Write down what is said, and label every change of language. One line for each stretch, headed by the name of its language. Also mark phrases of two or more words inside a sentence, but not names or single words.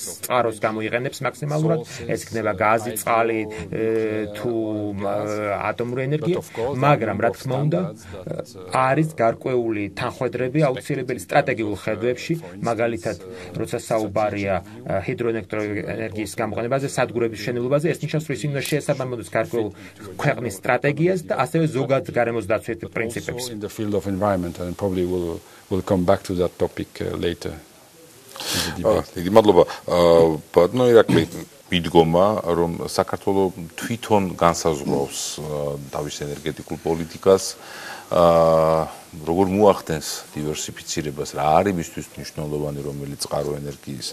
Georgian: წყაროს გამოიყენებს მაქსიმალურად, ეს იქნება გაზი, წყალი თუ ატომური ენერგია, მაგრამ რა თქმა უნდა არის გარკვეული თანხმედრები აუცილებელი სტრატეგიულ ხედვებში, მაგალითად როცა საუბარია ჰიდროელექტროენერგიის გამოყენებაზე, სადგურების მშენებლობაზე, ეს ნიშნავს, რომ ისინი უნდა შეესაბამებოდეს გარკვეულ ქვეყნის სტრატეგიას და ასევე ზოგად გარემოს დაცვის პრინციპებს.
English: In the field of environment and probably we'll come back to that topic later.
Georgian: დიდი მადლობა. ბატონო ირაკლი, მიდგომა, რომ საქართველოს თვითონ განსაზღვრავს თავის ენერგეტიკულ პოლიტიკას, როგორ მოახდენს დივერსიფიცირებას, რა არის მისთვის მნიშვნელოვანი რომელი წყარო ენერგიის.